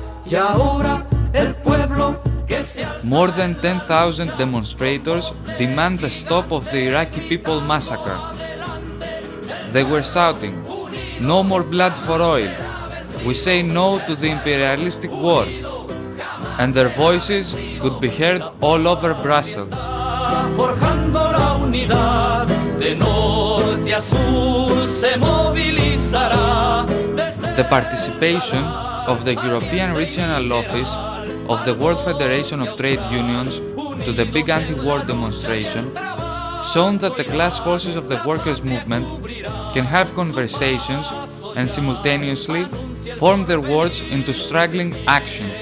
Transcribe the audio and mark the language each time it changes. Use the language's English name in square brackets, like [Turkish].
[Spanish] Y ahora el pueblo que se alza. [English] More than 10,000 demonstrators demand the stop of the Iraqi people massacre. They were shouting, "No more blood for oil. We say no to the imperialistic war." And their voices could be heard all over Brussels. [Spanish] Forjando la unidad, de norte a sur se movilizará. [English] The participation of the European Regional Office of the World Federation of Trade Unions to the big anti-war demonstration shown that the class forces of the workers' movement can have conversations and simultaneously form their words into struggling action.